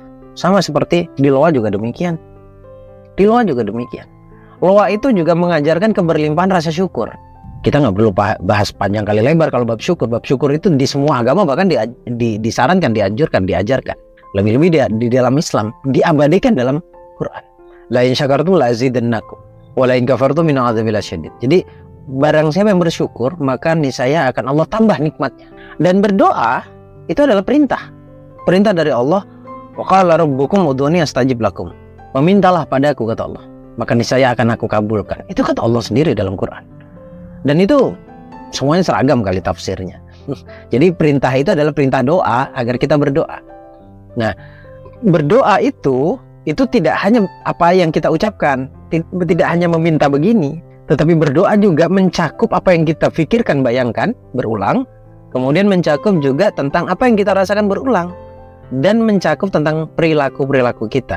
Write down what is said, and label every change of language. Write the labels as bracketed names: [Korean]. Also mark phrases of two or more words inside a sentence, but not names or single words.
[Indonesian] Sama seperti di loa juga demikian. Loa itu juga mengajarkan keberlimpahan rasa syukur. Kita nggak perlu bahas panjang kali lebar kalau bab syukur. Bab syukur itu di semua agama bahkan disarankan, dianjurkan, diajarkan. Lebih-lebih di dalam Islam diabadikan dalam Quran. [Arabic] لئن شكرتم لأزيدنكم ولئن كفرتم من عذاب الشديد. [Indonesian] Jadi barang siapa yang bersyukur maka niscaya akan Allah tambah nikmatnya. Dan berdoa itu adalah perintah dari Allah. [Arabic] وقال ربكم ادعوني أستجب لكم. [Indonesian] Memintalah padaku, kata Allah, maka niscaya akan aku kabulkan. Itu kata Allah sendiri dalam Quran. Dan itu semuanya seragam kali tafsirnya. Jadi perintah itu adalah perintah doa agar kita berdoa. Nah, berdoa itu tidak hanya apa yang kita ucapkan, tidak hanya meminta begini, tetapi berdoa juga mencakup apa yang kita pikirkan, bayangkan, berulang, kemudian mencakup juga tentang apa yang kita rasakan berulang, dan mencakup tentang perilaku kita.